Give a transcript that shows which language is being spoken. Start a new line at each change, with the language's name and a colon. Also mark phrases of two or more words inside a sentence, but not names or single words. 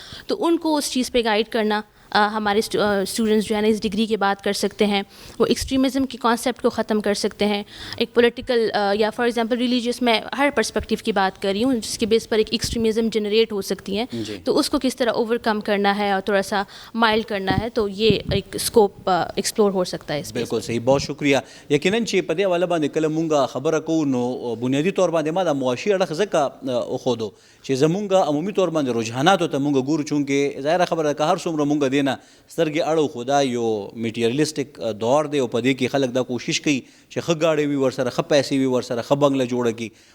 Urdu: تو ان کو اس چیز پہ گائیڈ کرنا, ہمارے اسٹوڈنٹس جو ہے نا اس ڈگری کی بات کر سکتے ہیں, وہ ایکسٹریمزم کے کانسیپٹ کو ختم کر سکتے ہیں. ایک پولیٹیکل یا فار ایگزامپل ریلیجیس, میں ہر پرسپیکٹیو کی بات کر رہی ہوں جس کے بیس پر ایک ایکسٹریمزم جنریٹ ہو سکتی ہیں, تو اس کو کس طرح اوور کم کرنا ہے اور تھوڑا سا مائلڈ کرنا ہے, تو یہ ایک اسکوپ ایکسپلور ہو سکتا ہے. بالکل صحیح, بہت شکریہ.
Pashto: یقیناً چې په دې حواله باندې کله مونږ خبره کوو نو بنیادي طور باندې ما د معاشي اړخ ځکه وښودو چې زمونږ عمومي طور باندې رجحاناتو ته مونږ ګورو, چونکې ظاهره خبره ده که هر څومره مونږ دې نه سترګې اړو, خو دا یو میټیریلسټک دور دی او په دې کې خلک دا کوشش کوي چې ښه ګاډۍ وي ورسره, ښه پیسې وي ورسره, ښه بنګله جوړه کړي.